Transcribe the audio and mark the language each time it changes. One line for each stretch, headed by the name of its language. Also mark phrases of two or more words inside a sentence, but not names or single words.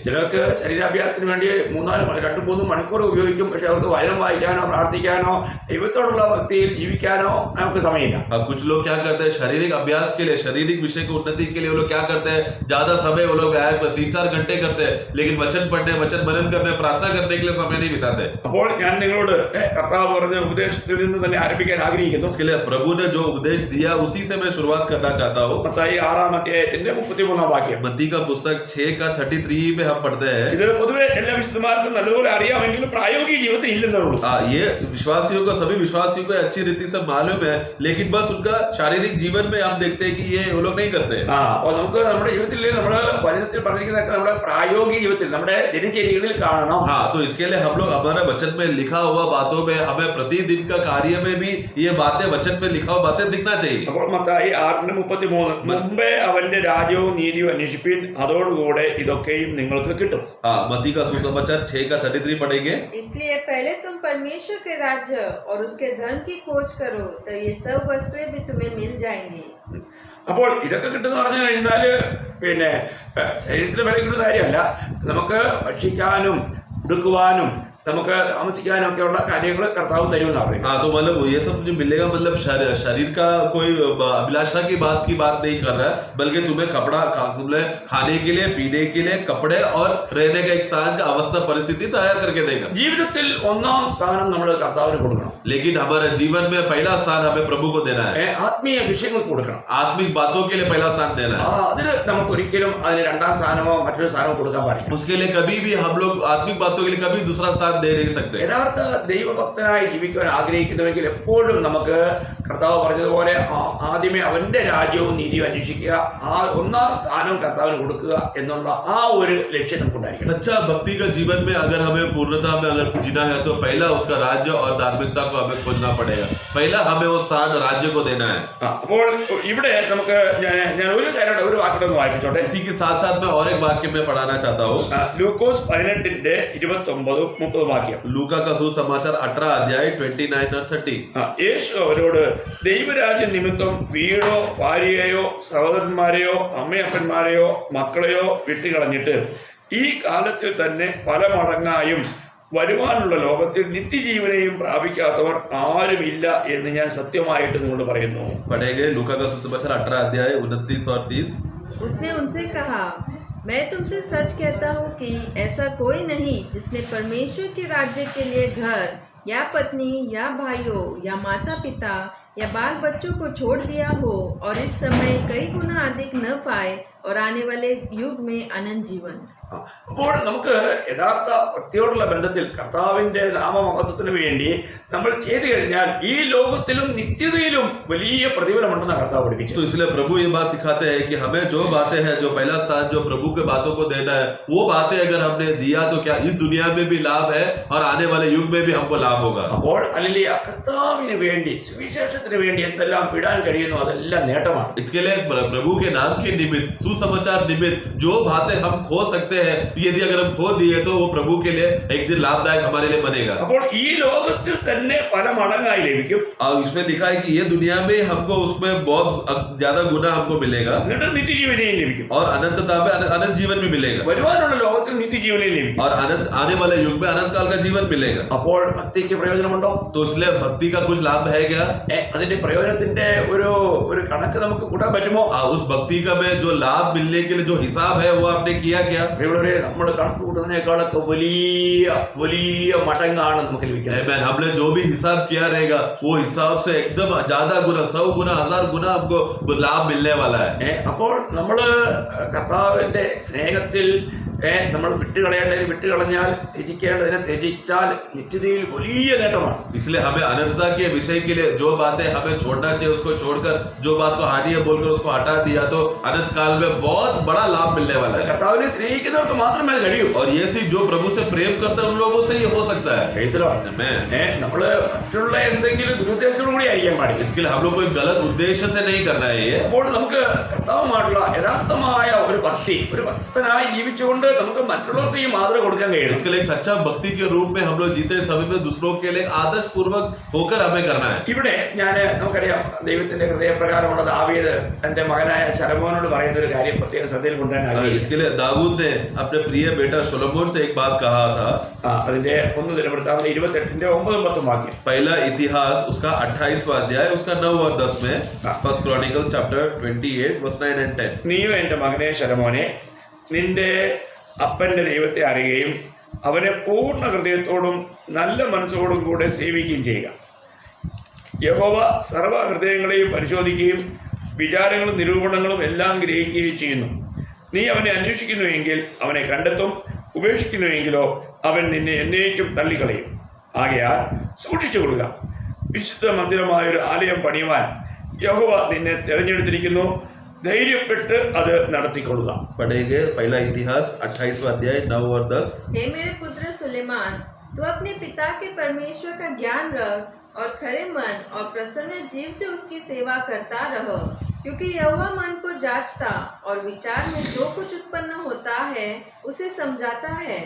Malayalam: ചിലർക്ക് ശരീരാഭ്യാസത്തിന് വേണ്ടി 2-3 മണിക്കൂർ ഉപയോഗിക്കും, പക്ഷെ അവർക്ക് വചനം വായിക്കാനോ പ്രാർത്ഥിക്കാനോ ദൈവത്തോടുള്ള ഭക്തിയിൽ ജീവിക്കാനോ നമുക്ക് സമയമില്ല.
Hindi: कुछ लोग क्या करते हैं शारीरिक अभ्यास के लिए, शारीरिक विषय की उन्नति के लिए वो लोग क्या करते हैं, ज्यादा समय वो लोग 3-4 घंटे करते हैं, लेकिन वचन पढ़ने, वचन मनन करने, प्रार्थना करने के लिए समय नहीं बिताते।
Malayalam: അപ്പോൾ ഞാൻ നിങ്ങളോട് കർത്താവ് പറഞ്ഞ ഉപദേശത്തിൽ നിന്ന് തന്നെ ആരംഭിക്കാൻ ആഗ്രഹിക്കുന്നു.
Hindi: उसके लिए प्रभु ने जो उपदेश दिया उसी से मैं शुरुआत करना चाहता हूँ।
Malayalam: മത്തായി 6-33
Hindi: मत्ती का पुस्तक 6:33 में हम पढ़ते हैं।
Malayalam: ഇത് പൊതുവെ എല്ലാ വിശുദ്ധന്മാർക്കും നല്ലപോലെ അറിയാമെങ്കിലും പ്രായോഗിക ജീവിതത്തിൽ ഇല്ലെന്നുള്ളൂ.
Hindi: ये विश्वासियों को, सभी विश्वासियों को अच्छी रीति से मालूम है, लेकिन बस उनका शारीरिक जीवन में हम देखते हैं कि ये वो लोग नहीं करते।
Malayalam: അപ്പോൾ നമുക്ക് നമ്മുടെ ജീവിതത്തിൽ നമ്മുടെ വചനത്തിൽ പറഞ്ഞിരിക്കുന്നതൊക്കെ നമ്മുടെ പ്രായോഗിക ജീവിതത്തിൽ നമ്മുടെ ദിനചര്യകളിൽ കാണണം.
Hindi: हाँ, तो इसके लिए हम लोग हमारे वचन में लिखा हुआ बातों में, हमें प्रतिदिन का कार्य में भी ये बातें, वचन में लिखा हुआ बातें दिखना चाहिए।
Malayalam: അപ്പോൾ മത്തായി 6:33 മുമ്പേ അവന്റെ രാജ്യവും നീതിയും അന്വേഷിപ്പിൻ, അതോടുകൂടെ ഇതൊക്കെയും നിങ്ങൾക്ക് കിട്ടും.
Hindi: हाँ, मत्ती का सुसमाचार 6:33 पढ़ेंगे। इसलिए पहले तुम परमेश्वर के राज्य और उसके धन की खोज करो तो ये सब वस्तुएं भी तुम्हें मिल जाएंगी।
Malayalam: അപ്പോൾ ഇതൊക്കെ കിട്ടുന്ന പറഞ്ഞു കഴിഞ്ഞാല് പിന്നെ ശരീരത്തിന് വില കിട്ടുന്ന കാര്യമല്ല, നമുക്ക് ഭക്ഷിക്കാനും ഉടുക്കുവാനും നമുക്ക് താമസിക്കാനും ഒക്കെ ഉള്ള കാര്യങ്ങൾ കർത്താവ് തരുമെന്ന് പറയും.
Hindi: हाँ, तो मतलब ये सब जो मिलेगा, मतलब शरीर का कोई अभिलाषा की बात नहीं कर रहा है, बल्कि तुम्हें कपड़ा, तुम्हें खाने के लिए, पीने के लिए कपड़े और रहने का एक स्थान का अवस्था परिस्थिति तैयार करके देगा।
Malayalam: ജീവിതത്തിൽ ഒന്നാം സ്ഥാനം നമ്മൾ കർത്താവിന് കൊടുക്കണം.
Hindi: लेकिन हमारे जीवन में पहला स्थान हमें प्रभु को देना है।
Malayalam: ആത്മീയ വിഷയങ്ങൾക്ക് കൊടുക്കണം.
Hindi: आत्मिक बातों के लिए पहला स्थान देना है।
Malayalam: അതിന് നമുക്ക് ഒരിക്കലും അതിന് രണ്ടാം സ്ഥാനമോ മറ്റൊരു സ്ഥാനമോ കൊടുക്കാൻ പാടില്ല.
Hindi: उसके लिए कभी भी हम लोग आत्मिक बातों के लिए कभी दूसरा स्थान दे नहीं सकते।
Malayalam: യഥാർത്ഥ ദൈവഭക്തനായി ജീവിക്കാൻ ആഗ്രഹിക്കുന്നുവെങ്കിൽ എപ്പോഴും നമുക്ക് കർത്താവ് പറഞ്ഞതുപോലെ ആദ്യമേ അവന്റെ രാജ്യവും നീതിയും അന്വേഷിക്കുക, ആ ഒന്നാം സ്ഥാനവും കർത്താവിന് കൊടുക്കുക എന്നുള്ള ആ ഒരു ലക്ഷ്യം നമുക്കുണ്ടായിരിക്കും.
Hindi: सच्चा भक्ति का जीवन में अगर हमें पूर्णता में अगर जीना है तो पहला उसका राज्य और धार्मिकता को हमें खोजना पड़ेगा. पहला हमें वो स्थान राज्य को देना है.
Malayalam: അപ്പോൾ ഇവിടെ നമുക്ക് ഞാൻ ഒരു കാര്യം ഒരു വാക്കിലൊന്ന് വായിപ്പിച്ചോട്ടെ.
Hindi: इसी के साथ साथ मैं और एक वाक्य में पढ़ाना चाहता हूँ.
Malayalam: ലൂക്കോസ് 18:29-30 വാക്യം.
Hindi: लूका का सुसमाचार 18 अध्याय 29 और 30.
Malayalam: യേശു അവരോട്, ദൈവരാജ്യ നിമിത്തം വീടോ ഭാര്യയെയോ സഹോദരന്മാരെയോ അമ്മയപ്പന്മാരെയോ മക്കളെയോ വിട്ടുകളഞ്ഞിട്ട് ഈ കാലത്തിൽ തന്നെ പല മടങ്ങായും വരുവാനുള്ള ലോകത്തിൽ നിത്യജീവനെയും പ്രാപിക്കാത്തവർ ആരുമില്ല എന്ന് ഞാൻ സത്യമായിട്ട് നിങ്ങളോട് പറയുന്നു.
Hindi: पढ़ेंगे लूका का सुसमाचार 18 अध्याय 29 और 30. उसने उनसे कहा, मैं तुमसे सच कहता हूँ कि ऐसा कोई नहीं जिसने परमेश्वर के राज्य के लिए घर या पत्नी या भाइयों या माता पिता या बाल बच्चों को छोड़ दिया हो और इस समय कई गुना अधिक न पाए और आने वाले युग में अनंत जीवन.
Malayalam: അപ്പോൾ നമുക്ക് യഥാർത്ഥ ഭക്തിയോടുള്ള ബന്ധത്തിൽ കർത്താവിന്റെ നാമമഹത്വത്തിന് വേണ്ടി നമ്മൾ ചെയ്തു കഴിഞ്ഞാൽ ഈ ലോകത്തിലും നിത്യതയിലും വലിയ പ്രതിഫലമുണ്ടെന്ന് കർത്താവ് പഠിപ്പിച്ചു.
Hindi: तो इसलिए प्रभु ये बात सिखाते हैं कि हमें जो बातें हैं, जो पहला स्थान जो प्रभु के बातों को देना है, वो बातें अगर हमने दिया तो क्या इस दुनिया में भी लाभ है और आने वाले युग में भी हमको लाभ होगा.
Malayalam: അപ്പോൾ ഹല്ലേലൂയ, കർത്താവിന് വേണ്ടി സുവിശേഷത്തിന് വേണ്ടി എന്തെല്ലാം വിടാൻ കഴിയുന്നു അതെല്ലാം നേട്ടമാണ്.
Hindi: इसके लिए प्रभु के नाम के निमित्त, सुसमाचार निमित्त जो बातें हम खो सकते हैं, यदि अगर हम खो दिए तो वो प्रभु के लिए एक दिन लाभदायक हमारे लिए बनेगा.
Malayalam: അപ്പോൾ ഈ ലോകത്തിൽ തന്നെ പല മടങ്ങായി ലഭിക്കും.
Hindi: और इसमें लिखा है कि ये दुनिया में हमको उसमें बहुत ज्यादा गुना हमको मिलेगा
Malayalam: എന്നിട്ട് നിത്യജീവനെയും ലഭിക്കും.
Hindi: और अनंतता में अनंत जीवन भी मिलेगा
Malayalam: വരുവാനുള്ള ലോകത്തിൽ നിത്യജീവനെയും ലഭിക്കും.
Hindi: और अनंत आने वाले युग में अनंत काल का जीवन मिलेगा.
Malayalam: അപ്പോൾ ഭക്തിക്ക് പ്രയോജനമുണ്ടോ?
Hindi: तो इसलिए भक्ति का कुछ लाभ है क्या?
Malayalam: അതിന്റെ പ്രയോജനത്തിന്റെ ഒരു കണക്ക് നമുക്ക് കൂട്ടാൻ പറ്റുമോ?
Hindi: उस भक्ति का में जो लाभ मिलने के लिए जो हिसाब है वो आपने किया क्या?
Malayalam: നമ്മൾ കണക്ക് കൂട്ടുന്നതിനേക്കാളൊക്കെ വലിയ വലിയ മടങ്ങാണ് നമുക്ക് ലഭിക്കുന്നത്. Amen.
Hindi: हमने जो भी हिसाब किया रहेगा वो हिसाब से एकदम ज्यादा गुना, 100 गुना, 1000 गुना हमको लाभ मिलने वाला है.
Malayalam: അപ്പോൾ നമ്മള് കർത്താവിന്റെ സ്നേഹത്തിൽ നമ്മൾ വിട്ടുകളയേണ്ടതിന് വിട്ടുകളഞ്ഞാൽ, ത്യജിക്കേണ്ടതിനെ ത്യജിച്ചാൽ നിത്യതയിൽ വലിയ നേട്ടമാണ്.
Hindi: इसलिए हमें अनंतता के विषय के लिए जो बातें हमें छोड़ना चाहिए उसको छोड़कर जो बात को हानि है बोलकर उसको हटा दिया तो अनंत काल में बहुत बड़ा लाभ मिलने वाला है.
Malayalam: കർത്താവിനെ സ്നേഹിക്കുന്നവർക്ക് മാത്രമേ അത് കഴിയൂ.
Hindi: और ये सिर्फ जो प्रभु से प्रेम करते हैं उन लोगों से ये हो सकता है.
Malayalam: നമ്മള് മറ്റുള്ള എന്തെങ്കിലും ദുരുദ്ദേശത്തോടു കൂടി ആയിരിക്കാൻ പാടില്ല.
Hindi: इसके लिए हम लोग कोई गलत उद्देश्य से नहीं करना है ये.
Malayalam: അപ്പോൾ നമുക്ക് കർത്താവുമായിട്ടുള്ള യഥാർത്ഥമായ ഒരു ഭക്തി, ഒരു ഭക്തനായി ജീവിച്ചുകൊണ്ട് നമുക്ക് മറ്റുള്ളവർക്ക് ഈ മാതൃക കൊടുക്കാൻ കഴിയും.
Hindi: इसके लिए एक सच्चा भक्ति के रूप में हम लोग जीते समय में दूसरों के लिए आदर्श पूर्वक होकर हमें करना है.
Malayalam: ഇവിടെ നമുക്കറിയാം ദൈവത്തിന്റെ ഹൃദയപ്രകാരമുള്ള ദാവീദ് തന്റെ മകനായ ശലോമോനോട് പറയുന്ന ഒരു കാര്യം പ്രത്യേക ശ്രദ്ധയിൽ കൊണ്ടുവരാൻ.
Hindi: इसके लिए दाऊद ने अपने प्रिय बेटा सोलोमन से एक बात कहा था.
Malayalam: അതിന്റെ 1 ദിനവൃത്താന്തം 28:9-10 വാക്യം.
Hindi: पहला इतिहास उसका 28वां अध्याय उसका 9 और 10 में,
English: First Chronicles chapter 28 verse 9 and 10.
Malayalam: നീയോ എന്റെ മകനെ ശലോമോനെ, നിന്റെ അപ്പന്റെ ദൈവത്തെ അറിയുകയും അവനെ പൂർണ്ണ ഹൃദയത്തോടും നല്ല മനസ്സോടും കൂടെ സേവിക്കുകയും ചെയ്യുക. യഹോവ സർവ്വ ഹൃദയങ്ങളെയും പരിശോധിക്കുകയും വിചാരങ്ങളും നിരൂപണങ്ങളും എല്ലാം ഗ്രഹിക്കുകയും ചെയ്യുന്നു. നീ അവനെ അന്വേഷിക്കുന്നുവെങ്കിൽ അവനെ കണ്ടെത്തും, ഉപേക്ഷിക്കുന്നുവെങ്കിലോ അവൻ നിന്നെ എന്നേക്കും തള്ളിക്കളയും. ആകയാൽ സൂക്ഷിച്ചുകൊള്ളുക, വിശുദ്ധ മന്ദിരമായൊരു ആലയം പണിയുവാൻ യഹോവ നിന്നെ തിരഞ്ഞെടുത്തിരിക്കുന്നു. धैर्यപ്പെട്ട് അത് നടത്തിക്കൊള്ളുക.
Hindi: पढ़ेंगे पहला इतिहास 28वां अध्याय 9 और 10. हे मेरे पुत्र सुलेमान, तू अपने पिता के परमेश्वर का ज्ञान रख और खरे मन और प्रसन्न जीव से उसकी सेवा करता रह, क्योंकि यहोवा मन को जांचता और विचार में जो कुछ उत्पन्न होता है उसे समझाता है.